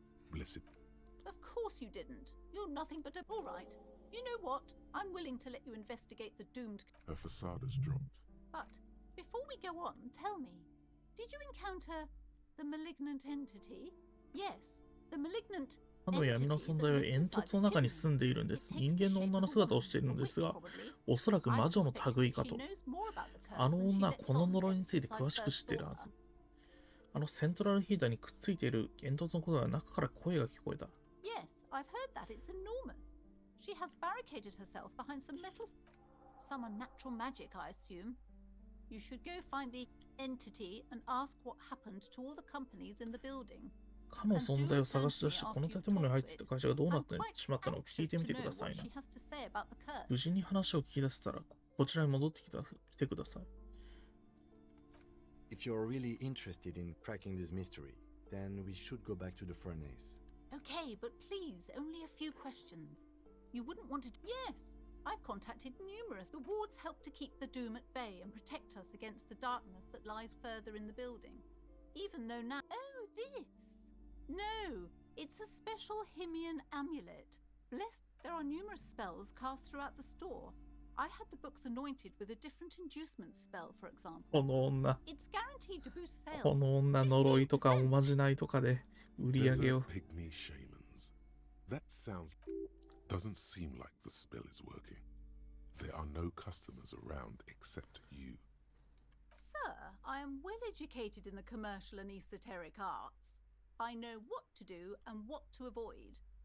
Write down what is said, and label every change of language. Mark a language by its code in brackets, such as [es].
[en] Blessed. Of course you didn't. You're nothing but a... All right. You know what? I'm willing to let you investigate the doomed... Her facade has dropped. But before we go on, tell me, did you encounter the malignant entity? Yes, the malignant... [ja] あの闇の存在は煙突の中に住んでいるんです。人間の女の姿をしているのですが、おそらく魔女の類かと。あの女はこの呪いについて詳しく知っているはず。あのセントラルヒーターにくっついている煙突のことが中から声が聞こえた。 [en] Yes, I've heard that. It's enormous. She has barricaded herself behind some metal... Some unnatural magic, I assume. You should go find the entity and ask what happened to all the companies in the building. [ja] かの存在を探し出してこの建物に入っていた会社がどうなってしまったのか聞いてみてくださいな。無事に話を聞き出せたらこちらに戻ってきてください。 [en] If you're really interested in cracking this mystery, then we should go back to the furnace. Okay, but please, only a few questions. You wouldn't want to... Yes, I've contacted numerous. The wards help to keep the doom at bay and protect us against the darkness that lies further in the building. Even though now... Oh, this! No, it's a special Himian amulet. Blessed, there are numerous spells cast throughout the store. I had the books anointed with a different inducement spell, for example. [ja] この女。 [en] It's guaranteed to boost sales. [ja] この女、呪いとかおまじないとかで売り上げ [en] There's [ja] を。 [en] a pygmy shamans. That sounds... Doesn't seem like the spell is working. There are no customers around except you. Sir, I am well educated in the commercial and esoteric arts. I know what to do and what to avoid.